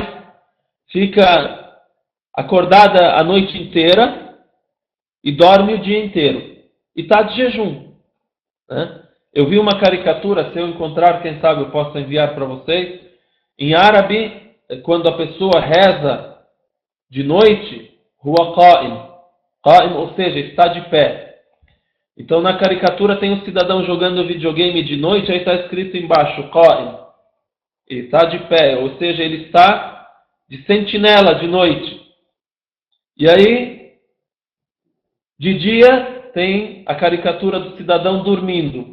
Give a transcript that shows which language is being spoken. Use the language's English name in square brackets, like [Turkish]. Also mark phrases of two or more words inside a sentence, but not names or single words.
[Portuguese] Fica acordada a noite inteira e dorme o dia inteiro. E está de jejum, né? Eu vi uma caricatura, se eu encontrar, quem sabe eu posso enviar para vocês. Em árabe, quando a pessoa reza de noite, [Arabic] هو قائم. [Portuguese] Qa'im, ou seja, está de pé. Então na caricatura tem um cidadão jogando videogame de noite, aí está escrito embaixo, qa'im. Ele está de pé, ou seja, ele está de sentinela de noite. E aí, de dia, tem a caricatura do cidadão dormindo.